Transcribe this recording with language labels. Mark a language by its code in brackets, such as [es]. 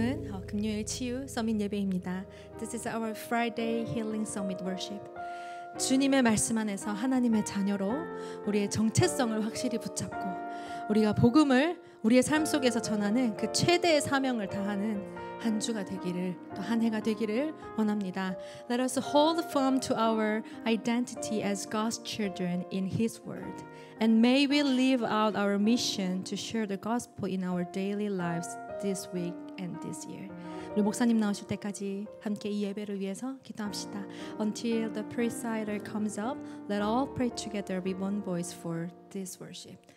[en] This is our Friday Healing Summit Worship. [ko] 주님의 말씀 안에서 하나님의 자녀로 우리의 정체성을 확실히 붙잡고 우리가 복음을 우리의 삶 속에서 전하는 그 최대의 사명을 다하는 한 주가 되기를 또 한 해가 되기를 원합니다. [en] Let us hold firm to our identity as God's children in His Word, and may we live out our mission to share the gospel in our daily lives this week and this year. [ko] 우리 목사님 나오실 때까지 함께 이 예배를 위해서 기도합시다. [en] Until the presider comes up, let all pray together with one voice for this worship.